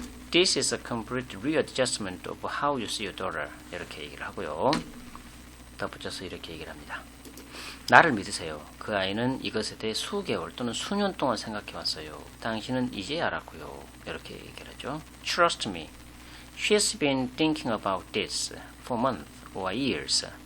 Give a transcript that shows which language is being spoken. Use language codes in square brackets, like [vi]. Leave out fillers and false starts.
[en] This is a complete readjustment of how you see your daughter. [ko] 이렇게 얘기를 하고요. 덧붙여서 이렇게 얘기를 합니다. 나를 믿으세요. 그 아이는 이것에 대해 수개월 또는 수년 동안 생각해 왔어요. 당신은 이제 알았고요. 이렇게 얘기를 하죠. [en] Trust me. She's been thinking about this for months or years.